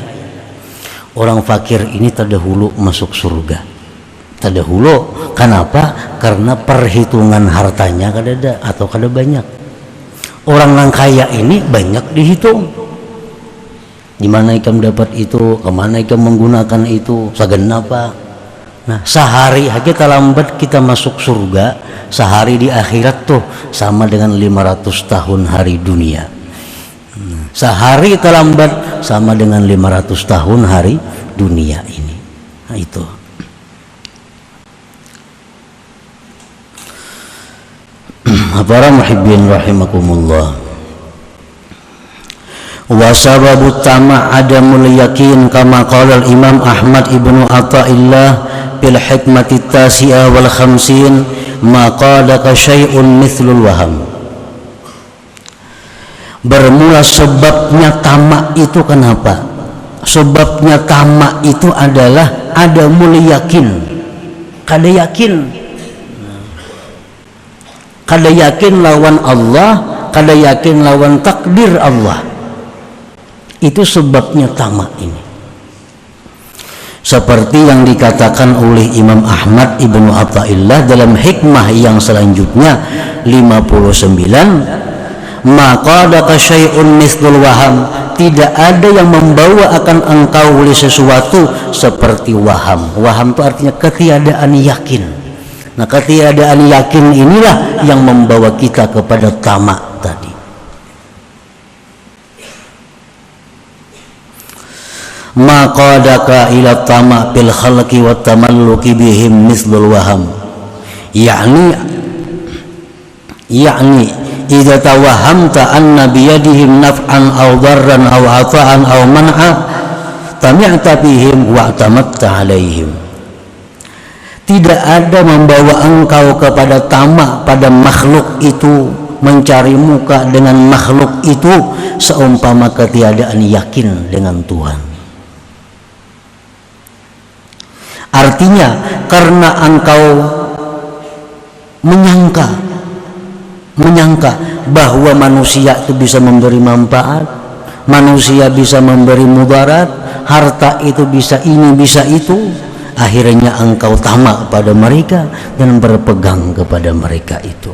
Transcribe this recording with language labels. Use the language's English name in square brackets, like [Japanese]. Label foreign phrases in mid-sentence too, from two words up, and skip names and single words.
[Indonesian] Orang fakir ini terdahulu masuk surga. Terdahulu, kenapa? [Banjar] Karena perhitungan hartanya kada ada atau kada banyak. [Indonesian] Orang yang kaya ini banyak dihitung. [Banjar] Di mana ikam dapat itu, kemana ikam menggunakan itu, [Indonesian] segenapa. Nah, sehari aja terlambat kita masuk surga, sehari di akhirat tuh sama dengan 500 tahun hari dunia. Sehari terlambat sama dengan 500 tahun hari dunia ini. Nah, itu. Para [Arabic] محبين رحمكم الله. وسبب الطمع عدم اليقين كما قال الإمام أحمد ابن عطاء الله في الحكمة التاسعة والخمسين ما قادك شيء مثل الوهم. [Indonesian] Bermula sebabnya tamak itu kenapa? Sebabnya tamak itu adalah [Arabic] عدم اليقين. [Banjar] Kada yakin lawan Allah, kada yakin lawan takdir Allah. [Indonesian] Itu sebabnya tamak ini. Seperti yang dikatakan oleh Imam Ahmad ibnu Athaillah dalam hikmah yang selanjutnya 59, [Arabic] ما قادك شيء مثل الوهم, [Indonesian] tidak ada yang membawa akan engkau oleh sesuatu seperti waham. Waham itu artinya ketiadaan yakin. Nah, ketiadaan yakin inilah yang membawa kita kepada tamak tadi. [Arabic] ما قادك إلى الطمع بالخلق والتملق بهم مثل الوهم. يعني إذا توهمت أن بأيديهم نفعا أو ضرا أو عطاء أو منعا طمعت بهم وتمت عليهم. [Indonesian] Tidak ada membawa engkau kepada tamak pada makhluk itu, mencari muka dengan makhluk itu seumpama ketiadaan yakin dengan Tuhan. Artinya karena engkau menyangka bahwa manusia itu bisa memberi manfaat, manusia bisa memberi mudarat, harta itu bisa ini bisa itu, akhirnya engkau tamak pada mereka dan berpegang kepada mereka itu.